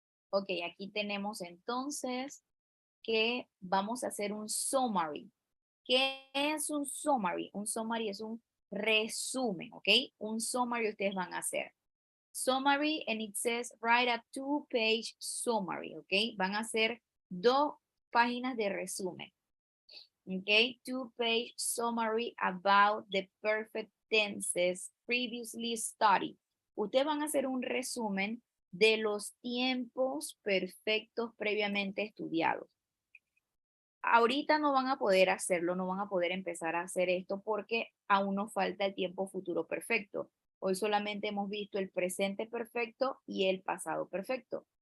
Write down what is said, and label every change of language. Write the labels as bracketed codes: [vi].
[es] Ok, aquí tenemos entonces que vamos a hacer un summary. ¿Qué es un summary? Un summary es un resumen, ¿ok? Un summary ustedes van a hacer. [en] Summary, and it says write a 2-page summary, ¿ok? [es] Van a hacer 2 páginas de resumen. ¿Ok? [en] 2-page summary about the perfect tenses previously studied. [es] Ustedes van a hacer un resumen de los tiempos perfectos previamente estudiados. Ahorita no van a poder hacerlo, no van a poder empezar a hacer esto porque aún nos falta el tiempo futuro perfecto. Hoy solamente hemos visto el presente perfecto y el pasado perfecto.